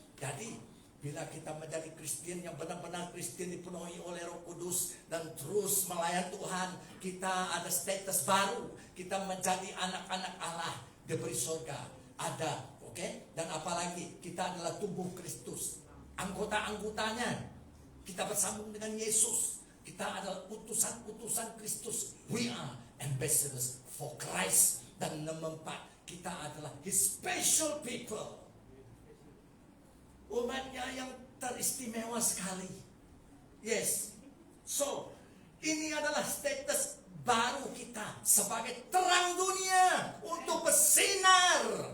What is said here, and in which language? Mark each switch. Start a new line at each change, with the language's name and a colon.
Malay: Jadi bila kita menjadi Kristen yang benar-benar Kristen, dipenuhi oleh Roh Kudus dan terus melayan Tuhan, kita ada status baru. Kita menjadi anak-anak Allah, diberi surga, ada, oke? Dan apalagi kita adalah tubuh Kristus, anggota-anggotanya. Kita bersambung dengan Yesus. Kita adalah utusan-utusan Kristus.
English: We are ambassadors for Christ.
Malay: Dan nomor 4, kita adalah His special people, umatnya yang teristimewa sekali. Yes. So, ini adalah status baru kita sebagai terang dunia untuk bersinar.